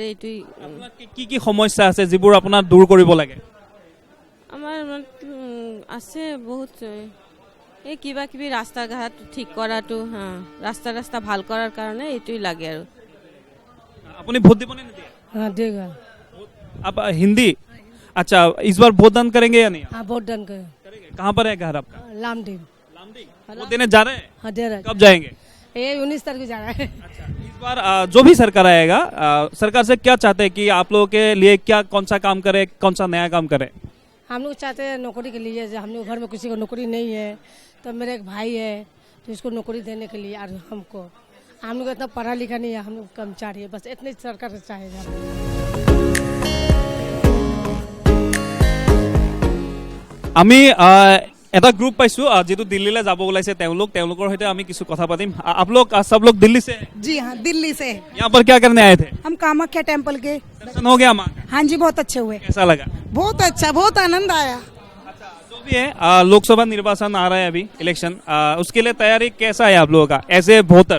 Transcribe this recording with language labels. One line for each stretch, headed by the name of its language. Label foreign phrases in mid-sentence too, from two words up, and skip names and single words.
Assamese: এইটোই কি কি সমস্যা আছে যিবোৰ আপোনাৰ দূৰ কৰিব লাগে? আমাৰ আছে বহুত এই কিবা কিবি ৰাস্তা ঘাট ঠিক কৰাটো ৰাস্তা ভাল কৰাৰ কাৰণে এইটোই লাগে আৰু আপুনি ভোট দিব নে নিদিয়ে?
Hindi: हाँ देगा। आप हिंदी, अच्छा इस बार भोट दान करेंगे या नहीं? हाँ वोट डन कर करेंगे। कहाँ पर है घर आपका? लामडिंग। वोट देने जा रहे हैं? हाँ दे रहा कब जाएंगे? है। ये 19 तारीख को जा रहा है। इस बार जो भी सरकार आएगा, सरकार से क्या चाहते हैं कि आप लोगों के लिए क्या कौन सा काम करे, कौन सा नया काम करे? हम लोग चाहते हैं नौकरी के लिए, हम लोग घर में किसी को नौकरी नहीं है, तो मेरे एक भाई है तो इसको नौकरी देने के लिए, और हमको हम लोग इतना पढ़ा लिखा नहीं है, हम लोग कर्मचारी है, बस इतनी सरकार से चाहेगा।
Assamese: আমি এটা গ্ৰুপ পাইছো যেটো দিল্লীলৈ যাব ওলাইছে তেওঁলোকৰ সৈতে আমি কিছু কথা পাতিম।
Hindi: आप लोग सब लोग दिल्ली से? जी हाँ, दिल्ली से। यहाँ पर क्या करने आए थे? हम कामाख्या टेम्पल के। दर्शन हो गया माँ का? हाँ जी, बहुत अच्छे हुए। कैसा लगा? बहुत अच्छा, बहुत आनंद आया। जो भी है लोकसभा निर्वाचन आ रहा है अभी, इलेक्शन, उसके लिए तैयारी कैसा है आप लोगों का
English: as a voter?